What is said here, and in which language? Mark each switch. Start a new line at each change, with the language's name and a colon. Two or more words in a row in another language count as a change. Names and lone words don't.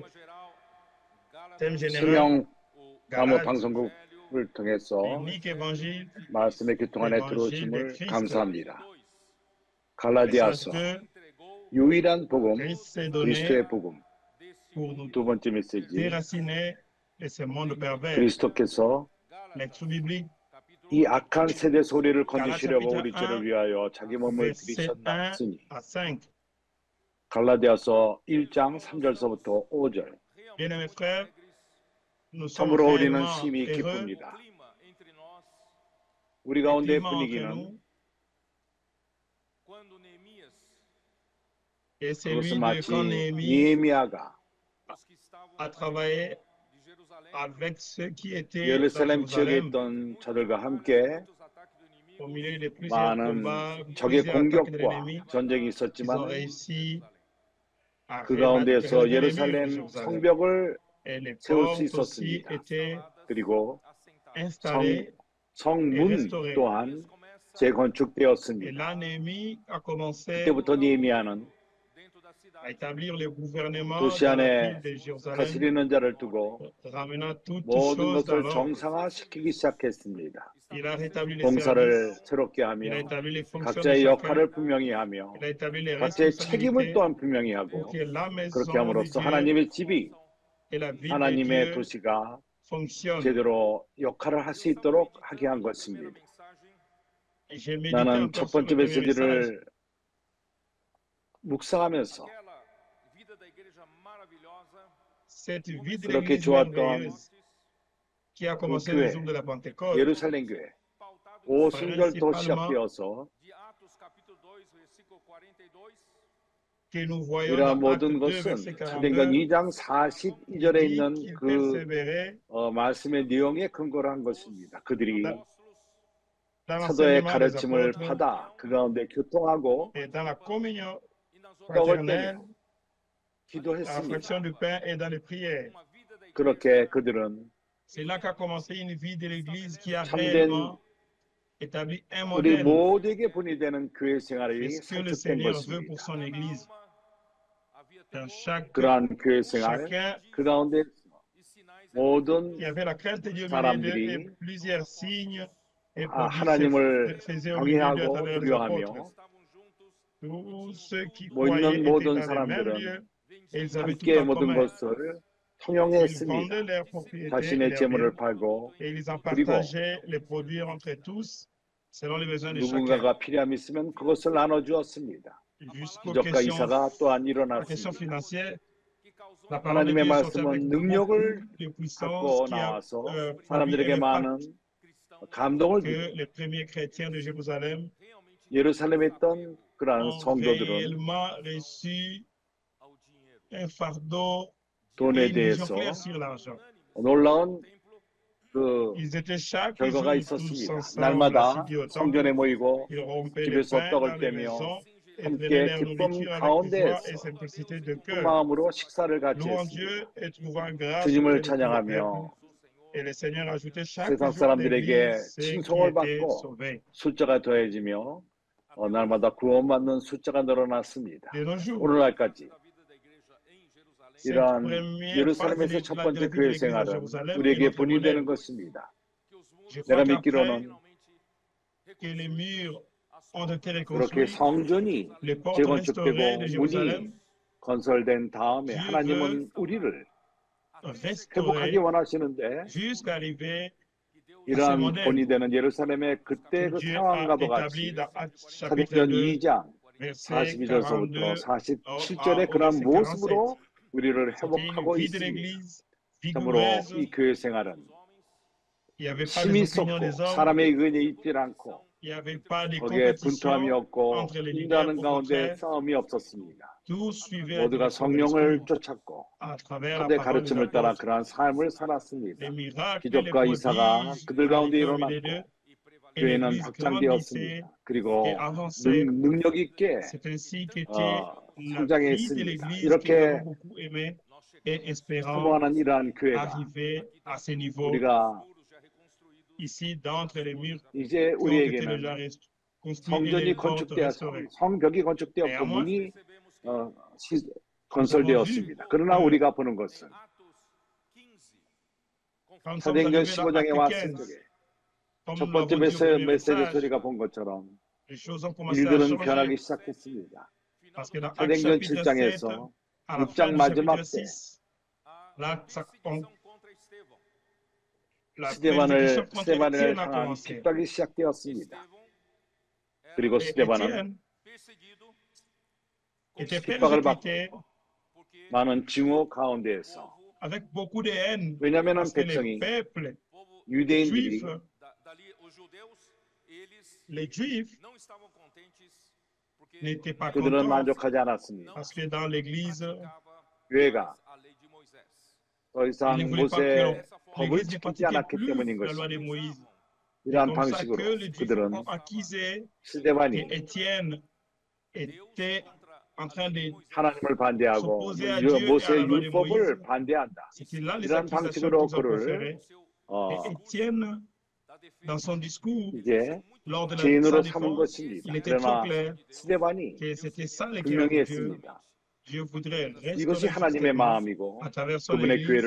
French: Thème général,
Korean: 수명 나무
French: Galates,
Korean: 방송국을 통해서
French: l'unique évangile,
Korean: 말씀의 교통 안에
French: l'évangile de
Korean: 들어오심을
French: Christ.
Korean: 감사합니다.
French: Message
Korean: 갈라디아서
French: que
Korean: 유일한 복음,
French: Christ s'est donné
Korean: 그리스도의 복음.
French: pour nous
Korean: 두 번째 메시지,
French: déraciner de ce monde pervers.
Korean: 그리스도께서
French: Lecture biblique,
Korean: 이 악한 세대 소리를
French: Galates
Korean: 건지시려고
French: chapitre
Korean: 우리 죄를
French: 1,
Korean: 위하여 자기 몸을
French: verset 1
Korean: 들이셨나으니.
French: à 5.
Korean: 갈라디아서 1장 3절서부터 5절.
French: Bien-aimés frères, nous sommes
Korean: 참으로 우리는
French: réellement
Korean: 심히
French: heureux.
Korean: 기쁩니다. 우리
French: Le
Korean: 가운데
French: climat entre
Korean: 분위기는
French: nous est
Korean: 그것은
French: celui de
Korean: 마치
French: quand Néhémie
Korean: 니에미아가
French: a travaillé avec ceux qui étaient dans
Korean: 예루살렘 지역에
French: Jérusalem
Korean: 있던 자들과 함께
French: au milieu de plusieurs
Korean: 많은
French: combats,
Korean: 적의
French: plusieurs attaques de
Korean: 공격과
French: l'ennemi.
Korean: 전쟁이
French: Ils ont
Korean: 있었지만
French: réussi à
Korean: 그
French: rebattre
Korean: 가운데에서
French: les murs de
Korean: 예루살렘
French: Jérusalem.
Korean: 성벽을
French: Et les
Korean: 세울 수
French: portes aussi
Korean: 있었습니다.
French: étaient
Korean: 그리고
French: installées.
Korean: 성문 또한
French: Et
Korean: 재건축되었습니다.
French: là, Néhémie a commencé
Korean: 그때부터 니에미아는
French: à établir le gouvernement
Korean: 도시
French: dans la
Korean: 안에
French: ville de Jérusalem,
Korean: 다스리는 자를 두고
French: ramenant toutes
Korean: 모든
French: choses dans
Korean: 것을
French: l'ordre.
Korean: 정상화시키기 시작했습니다.
French: Il a rétabli les
Korean: 봉사를
French: services,
Korean: 새롭게
French: il a
Korean: 하며
French: établi les fonctions de
Korean: 각자의
French: chacun,
Korean: 역할을 분명히 하며
French: il a établi les
Korean: 각자의 책임을
French: responsabilités
Korean: 또한 분명히
French: pour
Korean: 하고
French: que la
Korean: 그렇게
French: maison du
Korean: 함으로써
French: Dieu
Korean: 하나님의 집이
French: et la ville de
Korean: 하나님의
French: Dieu
Korean: 도시가
French: fonctionnent.
Korean: 제대로 역할을 할 수 있도록 하게 한 것입니다.
French: J'ai médité
Korean: 나는
French: encore
Korean: 첫
French: sur le
Korean: 번째
French: premier message.
Korean: 메시지를 묵상하면서
French: Cette vie de
Korean: 그렇게
French: l'Église
Korean: 좋았던
French: merveilleuse qui a
Korean: 그
French: commencé le
Korean: 교회,
French: jour de la Pentecôte,
Korean: 예루살렘 교회, 오순절도 시작되어서
French: que nous voyons
Korean: 이러한
French: dans Actes
Korean: 모든
French: 2,
Korean: 것은
French: verset
Korean: 사도행전
French: 42,
Korean: 2장
French: qui
Korean: 42절에
French: dit
Korean: 있는
French: qu'ils
Korean: 그
French: persévéraient
Korean: 말씀의 내용에 근거를 한 것입니다. 그들이
French: dans
Korean: 사도의
French: l'enseignement des
Korean: 가르침을
French: apôtres
Korean: 받아 그 가운데 교통하고
French: et dans la communion
Korean: 떡을
French: fraternelle,
Korean: 떼며
French: dans la fraction
Korean: 기도했습니다.
French: du pain et dans les prières.
Korean: 그렇게 그들은
French: C'est là qu'a commencé une vie de l'Église qui a
Korean: 참된
French: réellement établi un
Korean: 우리
French: modèle
Korean: 모두에게 본이 되는 교회
French: de
Korean: 생활이
French: ce que le
Korean: 산축된
French: Seigneur veut pour
Korean: 것입니다.
French: son Église. Dans
Korean: 그러한 교회 생활,
French: chacun,
Korean: 그 가운데 모든
French: il y avait la crainte de Dieu au milieu d'eux
Korean: 사람들이
French: et plusieurs signes et prodiges
Korean: 하나님을
French: se faisaient au milieu d'eux à
Korean: 경외하고
French: travers les apôtres.
Korean: 두려워하며
French: Tous ceux qui
Korean: 모이는
French: croyaient étaient
Korean: 모든
French: dans les mêmes
Korean: 사람들은
French: lieux et ils avaient tout
Korean: 함께
French: en
Korean: 모든
French: commun.
Korean: 것을
French: Ils
Korean: 통용했습니다.
French: vendaient leurs propriétés et
Korean: 자신의
French: leurs biens
Korean: 재물을 팔고
French: et ils en
Korean: 그리고
French: partageaient les produits entre tous selon les besoins de chacun.
Korean: 누군가가 필요함이 있으면 그것을 나눠주었습니다.
French: Jusqu'aux
Korean: 기적과
French: questions,
Korean: 이사가 또한
French: la question
Korean: 일어났습니다.
French: financière, la parole de
Korean: 하나님의
French: Dieu est sortie avec
Korean: 말씀은
French: beaucoup
Korean: 능력을
French: de puissance
Korean: 갖고
French: qui a
Korean: 나와서
French: produit un
Korean: 사람들에게
French: impact
Korean: 많은 감동을
French: que
Korean: 주고
French: les premiers chrétiens de Jérusalem
Korean: 예루살렘에 있던 그러한
French: ont
Korean: 성도들은
French: réellement reçu un fardeau et
Korean: 돈에
French: une vision
Korean: 대해서
French: claire sur l'argent.
Korean: 놀라운 그
French: Ils étaient chaque
Korean: 결과가
French: jour tous
Korean: 있었습니다.
French: ensemble,
Korean: 날마다
French: assis au temple.
Korean: 성전에 모이고
French: Ils rompaient le
Korean: 집에서
French: pain
Korean: 떡을
French: dans les
Korean: 떼며
French: maisons et
Korean: 함께
French: prenaient leur
Korean: 기쁨
French: nourriture avec joie et
Korean: 가운데에서
French: simplicité de
Korean: 그
French: cœur,
Korean: 마음으로 식사를 같이
French: louant
Korean: 했습니다.
French: Dieu et trouvant grâce
Korean: 주님을
French: auprès de tout le peuple.
Korean: 찬양하며
French: Et le Seigneur ajoutait chaque
Korean: 세상
French: jour à
Korean: 사람들에게
French: l'Église ceux qui
Korean: 칭송을
French: étaient
Korean: 받고
French: sauvés.
Korean: 숫자가 더해지며 날마다 구원받는 숫자가 늘어났습니다.
French: De nos jours,
Korean: 오늘날까지
French: cette
Korean: 이러한
French: première phase de
Korean: 예루살렘에서 첫
French: la
Korean: 번째
French: vie de
Korean: 교회
French: l'Église à
Korean: 생활은
French: Jérusalem est
Korean: 우리에게
French: notre
Korean: 본이 되는
French: modèle.
Korean: 것입니다.
French: Je
Korean: 내가
French: crois qu'après
Korean: 믿기로는
French: que les murs ont été
Korean: 그렇게
French: reconstruits,
Korean: 성전이
French: les portes restaurées
Korean: 재건축되고
French: de
Korean: 문이
French: Jérusalem,
Korean: 건설된 다음에
French: Dieu
Korean: 하나님은 우리를 회복하기
French: restaurer
Korean: 원하시는데
French: jusqu'à arriver à ce
Korean: 이러한
French: modèle
Korean: 본이 되는 예루살렘의 그때
French: que
Korean: 그
French: Dieu a
Korean: 상황과도
French: établi
Korean: 같이
French: dans Actes chapitre
Korean: 사도행전
French: 2,
Korean: 2장
French: verset
Korean: 42절서부터
French: 42
Korean: 47절의
French: au
Korean: 그러한
French: verset 47.
Korean: 모습으로 우리를
French: C'était une
Korean: 회복하고
French: vie de
Korean: 있습니다.
French: l'Église
Korean: 참으로
French: vigoureuse.
Korean: 이 교회 생활은
French: Il n'y avait pas les
Korean: 힘이
French: opinions
Korean: 쏟고
French: des hommes.
Korean: 사람의 의견이 있지 않고
French: Il n'y avait pas de
Korean: 거기에 분투함이
French: compétition
Korean: 없고
French: entre les leaders.
Korean: 인도하는
French: Au
Korean: 가운데
French: contraire,
Korean: 싸움이 없었습니다.
French: tous suivaient
Korean: 모두가
French: la direction de
Korean: 성령을
French: l'Esprit
Korean: 쫓았고
French: à travers la
Korean: 사도의
French: parole des
Korean: 가르침을 따라
French: apôtres.
Korean: 그러한 삶을 살았습니다.
French: Les miracles et les
Korean: 기적과 이사가
French: prodiges
Korean: 그들 가운데
French: arrivaient au milieu d'eux
Korean: 일어났고
French: et
Korean: 교회는
French: l'Église grandissait
Korean: 확장되었습니다. 그리고
French: avançait.
Korean: 능력 있게
French: C'est ainsi qu'était la
Korean: 성장해
French: vie de
Korean: 있습니다.
French: l'Église que nous
Korean: 이렇게
French: avons beaucoup aimé et espérant
Korean: 사모하는 이러한 교회가
French: arriver à ce niveau
Korean: 우리가
French: ici d'entre les murs
Korean: 이제
French: qui ont été déjà
Korean: 우리에게는
French: construits et
Korean: 성전이
French: les portes
Korean: 건축되어
French: restaurées.
Korean: 성벽이 건축되었고
French: Néanmoins,
Korean: 문이
French: nous
Korean: 건설되었습니다. 그러나
French: que
Korean: 우리가 보는 것은
French: quand nous sommes
Korean: 사도행전
French: arrivés dans
Korean: 15장에
French: Acte
Korean: 왔을
French: 15,
Korean: 적에
French: comme
Korean: 첫
French: nous
Korean: 번째
French: l'avons dit au premier
Korean: 메시지
French: message,
Korean: 소리가 본 것처럼
French: les choses ont commencé à
Korean: 일들은
French: changer
Korean: 변하기 시작했습니다.
French: parce que dans Acte
Korean: 사도행전
French: chapitre 7,
Korean: 7장에서
French: à la
Korean: 6장
French: fin du chapitre
Korean: 마지막 때
French: 6, là, la
Korean: 스데반을
French: persécution contre Étienne a
Korean: 향한
French: commencé.
Korean: 핍박이 시작되었습니다. 그리고
French: Et
Korean: 스데반은
French: Étienne était
Korean: 핍박을 받고
French: persécuté
Korean: 많은 증오 가운데에서
French: avec beaucoup de haine
Korean: 왜냐하면
French: parce que les
Korean: 백성이
French: peuples
Korean: 유대인들이
French: juifs, les juifs n'étaient pas
Korean: 그들은
French: contents
Korean: 만족하지 않았습니다.
French: parce que dans l'église,
Korean: 교회가 더
French: ils
Korean: 이상
French: ne voulaient pas que
Korean: 모세의 법을
French: l'église ne
Korean: 지키지
French: pratiquait
Korean: 않았기
French: plus
Korean: 때문인
French: la loi de
Korean: 것입니다.
French: Moïse. C'est
Korean: 이러한
French: comme ça
Korean: 방식으로
French: que les juifs
Korean: 그들은
French: ont accusé
Korean: 스데반이
French: que Étienne était en train de
Korean: 하나님을 반대하고
French: s'opposer à Dieu et à la
Korean: 모세의
French: loi de Moïse.
Korean: 율법을 반대한다.
French: C'était là les
Korean: 이러한
French: accusations
Korean: 방식으로
French: qu'ils ont
Korean: 그를
French: proférées. Et Étienne, dans son discours,
Korean: 이제
French: lors de
Korean: 죄인으로
French: sa
Korean: 삼은
French: défense,
Korean: 것입니다.
French: il était très
Korean: 그러나
French: clair
Korean: 스데반이
French: que c'était ça le cœur
Korean: 분명히
French: de Dieu.
Korean: 했습니다.
French: Dieu voudrait
Korean: 이것이
French: restaurer
Korean: 하나님의
French: justement,
Korean: 마음이고
French: à travers son
Korean: 그분의
French: Église,
Korean: 교회를